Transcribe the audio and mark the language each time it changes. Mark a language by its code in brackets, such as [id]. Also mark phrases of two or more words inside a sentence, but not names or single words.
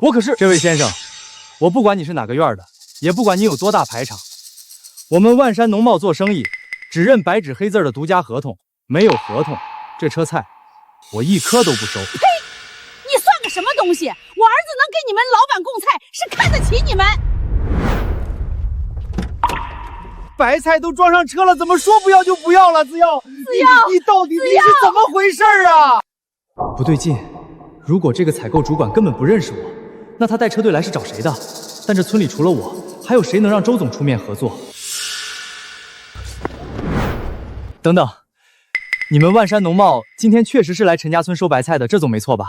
[zh] 我可是……這位先生，我不管你是哪個院的，也不管你有多大排場，我們萬山農貿做生意，只認白紙黑字的獨家合同，沒有合同，這車菜我一顆都不收。呸！你算個什麼東西？我兒子能給你們老闆供菜，是看得起你們。白菜都裝上車了，怎麼說不要就不要了？子耀，你到底是怎麼回事啊？不對勁，如果這個採購主管根本不認識我，那他帶車隊來是找誰的？但這村裡除了我，還有誰能讓周總出面合作？等等，你們萬山農貿今天確實是來陳家村收白菜的，這總沒錯吧？